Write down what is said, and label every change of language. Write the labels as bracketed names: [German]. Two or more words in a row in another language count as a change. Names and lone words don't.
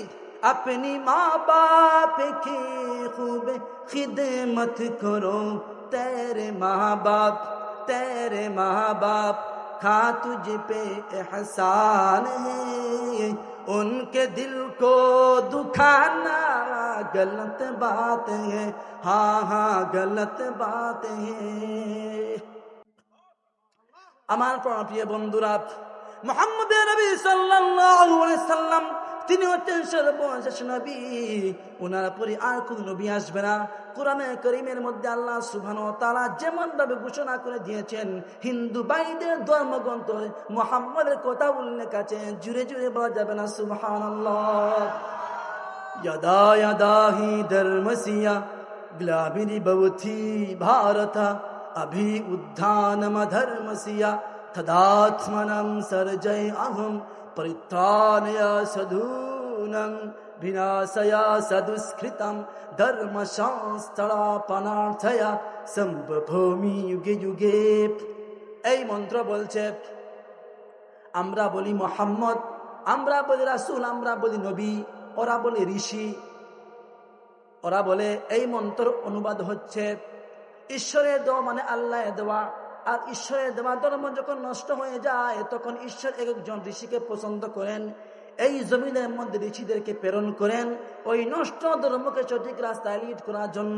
[Hindi] अपनी माँ बाप की खूब खिदमत करो, तेरे माँ बाप खा तुझ पे एहसान है, उनके दिल को दुखाना गलत बात है, हाँ हाँ गलत बात है। [Bangla] আমার প্রিয় বন্ধুরা, মুহাম্মদ নবী [Arabic] صلى الله عليه سلم [Bangla] তিনি হচ্ছেন সর্বশেষ নবী, ওনার পরে আর কোন নবী আসবে না। কোরআনে কারীমের মধ্যে [Arabic] الله سبحانه و تعالى [Bangla] যেমন ভাবে ঘোষণা করে দিয়েছেন, হিন্দু ভাইদের ধর্মগ্রন্থ মুহাম্মদের কথা উল্লেখ আছে, জুড়ে জুড়ে বলা যাবে না সুবহানাল্লাহ। [Sanskrit] यदा यदा हि धर्मस्य ग्लानिर्भवति भारत अभि उत्थानमधर्मस्य तदात्मनं सर्जयामहं परित्राणाय साधूनां विनाशाय सदुष्कृतं धर्मसंस्थापनार्थाय सम्भवामि युगे युगे। [Bangla] এই মন্ত্র বলছে, আমরা বলি মুহাম্মদ, আমরা বলি রাসূল, আমরা বলি নবী, ওরা বলে ঋষি। ওরা বলে এই মন্ত্র অনুবাদ হচ্ছে ঈশ্বরের দেওয়া মানে আল্লাহ দেওয়া। আর ঈশ্বরের দেওয়া ধর্ম যখন নষ্ট হয়ে যায় তখন ঈশ্বর একজন ঋষিকে পছন্দ করেন, এই জমিনের মধ্যে ঋষিদেরকে প্রেরণ করেন ওই নষ্ট ধর্মকে সঠিক রাস্তায় লিড করার জন্য।